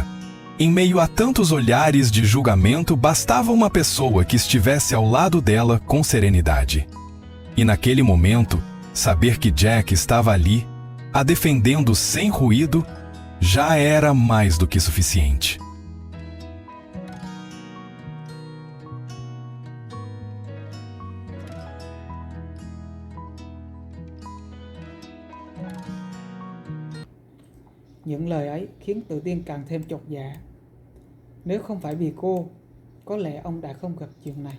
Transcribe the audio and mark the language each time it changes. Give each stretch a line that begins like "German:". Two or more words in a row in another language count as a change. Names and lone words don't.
Portuguese: Em meio a tantos olhares de julgamento, bastava uma pessoa que estivesse ao lado dela com serenidade. E naquele momento, saber que Jack estava ali, a defendendo sem ruído, já era mais do que suficiente.
Vietnamese: Những lời ấy khiến Tự Tiên càng thêm chột dạ. Nếu không phải vì cô, có lẽ ông đã không gặp chuyện này.